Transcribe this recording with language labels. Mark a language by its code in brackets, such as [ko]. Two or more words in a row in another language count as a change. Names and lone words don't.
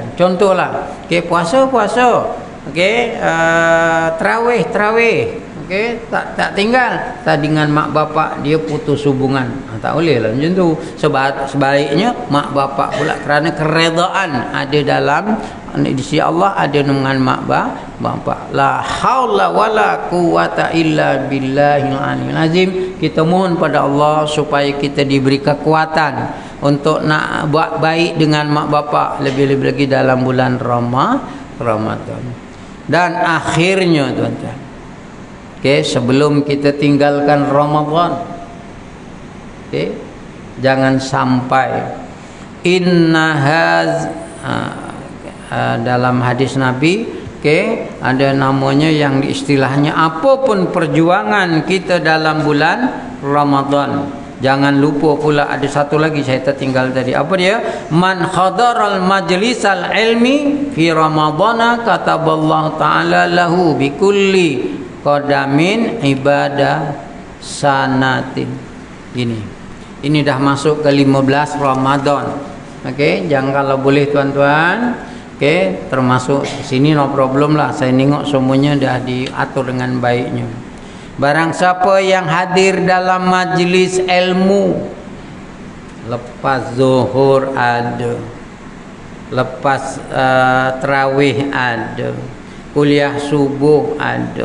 [ms] Contohlah, puasa, tarawih, tak tinggal. Tak dengan mak bapak dia putus hubungan, tak boleh lah macam tu. Sebaliknya mak bapak pula, kerana keredaan ada dalam di sisi Allah, ada dengan mak bapak. [ar] لا حول ولا قوة إلا بالله العلي العظيم. [ms] Kita mohon pada Allah supaya kita diberi kekuatan untuk nak buat baik dengan mak bapak, lebih-lebih lagi dalam bulan Ramadan. Dan akhirnya, tuan-tuan, sebelum kita tinggalkan Ramadan, jangan sampai dalam hadis Nabi, ada namanya yang istilahnya, apapun perjuangan kita dalam bulan Ramadan, jangan lupa pula ada satu lagi saya tertinggal tadi. Apa dia? [ar] من حضر مجلس العلم في رمضان كتب الله تعالى له بكل قدم عبادة سنة. [ms] Ini dah masuk ke 15 Ramadan. Jangan, kalau boleh tuan-tuan, termasuk sini [en] no problem [ms] lah. Saya tengok semuanya dah diatur dengan baiknya. Barang siapa yang hadir dalam majlis ilmu, lepas zuhur ada, lepas tarawih ada, kuliah subuh ada.